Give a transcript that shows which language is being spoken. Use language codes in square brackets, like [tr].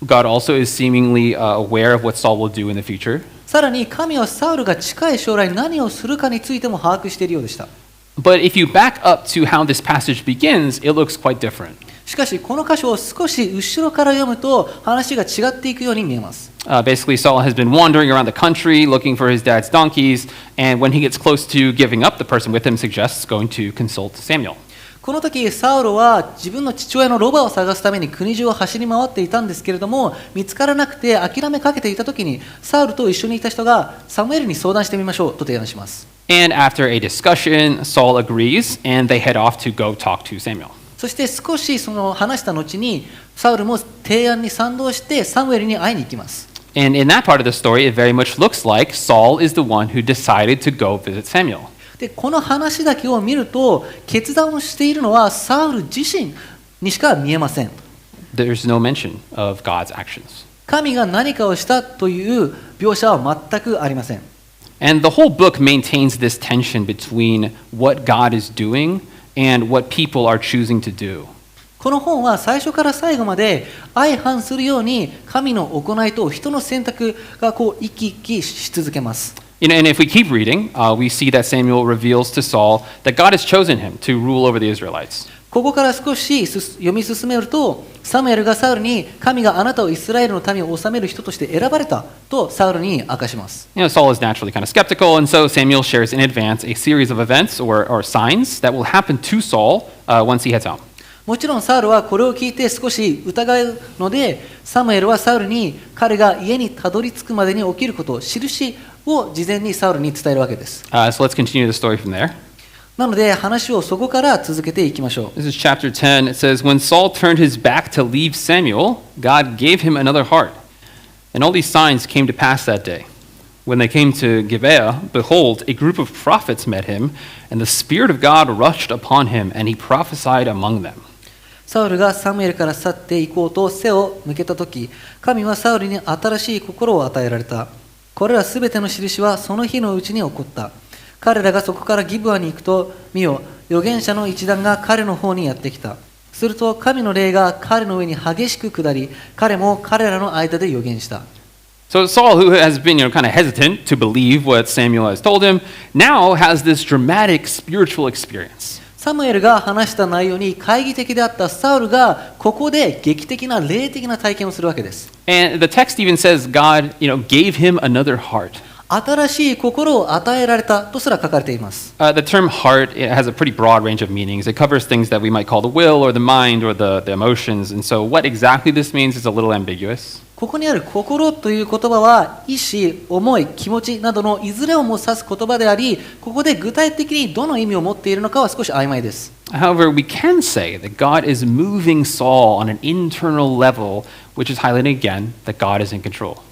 [en] God also is seemingly aware of what Saul will do in the future. [ja] さらに神はサウルが近い将来何をするかについても把握しているようでした。 [en] But if you back up to how this passage begins, it looks quite different. [ja] しかしこの箇所を少し後ろから読むと話が違っていくように見えます。 [en] Basically, Saul has been wandering around the country looking for his dad's donkeys, and when he gets close to giving up, the person with him suggests going to consult Samuel. [ja] この時サウルは自分の父親のロバを探すために国中を走り回っていたんですけれども、見つからなくて諦めかけていた時にサウルと一緒にいた人がサムエルに相談してみましょうと提案します。 [en] And after a discussion, Saul agrees, and they head off to go talk to Samuel. [ja] そして少しその話した後にサウルも提案に賛同してサムエルに会いに行きます。 [en] And in that part of the story, it very much looks like Saul is the one who decided to go visit Samuel. [ja] でこの話だけを見ると決断をしているのはサウル自身にしか見えません。 [en] There's no mention of God's actions. [ja] 神が何かをしたという描写は全くありません。 [en] And the whole book maintains this tension between what God is doing and what people are choosing to do. [ja] この本は最初から最後まで相反するように神の行いと人の選択が行き来し続けます。 [en] And if we keep reading, we see that Samuel reveals to Saul that God has chosen him to rule over the Israelites. [ja] ここから少し読み進めると、サムエルがサウルに神があなたをイスラエルの民を治める人として選ばれたとサウルに明かします。 [en] Saul is naturally kind of skeptical, and so Samuel shares in advance a series of events or signs that will happen to Saul once he heads home. [ja] もちろんサウルはこれを聞いて少し疑うので、サムエルはサウルに彼が家にたどり着くまでに起きること、印を事前にサウルに伝えるわけです。 [en] So let's continue the story from there. [ja] なので話をそこから続けていきましょう。 [en] This is chapter 10. It says, When Saul turned his back to leave Samuel, God gave him another heart. And all these signs came to pass that day. When they came to Gibeah, behold, a group of prophets met him, and the Spirit of God rushed upon him, and he prophesied among them. [ja] サウルがサムエルから去っていこうと背を向けたとき、神はサウルに新しい心を与えられた。これらすべての印はその日のうちに起こった。彼らがそこからギブアに行くと、見よ、預言者の一団が彼の方にやってきた。すると神の霊が彼の上に激しく下り、彼も彼らの間で預言した。 [en] So Saul, who has been kind of hesitant to believe what Samuel has told him, now has this dramatic spiritual experience. [ja] サムエルが話した内容に懐疑的であったサウルがここで劇的な霊的な体験をするわけです。 [en] And the text even says God, gave him another heart. [ja] 新しい心を与えられたとすら書かれています。 [en] The term heart has a pretty broad range of meanings. It covers things that we might call the will or the mind or the emotions. And so what exactly this means is a little ambiguous. [ja] ここにある心という言葉は意思、思い、気持ちなどのいずれをも指す言葉であり、ここで具体的にどの意味を持っているのかは少し曖昧です。 [en] However, we can say that God is moving Saul on an internal level, which is highlighting again that God is in control.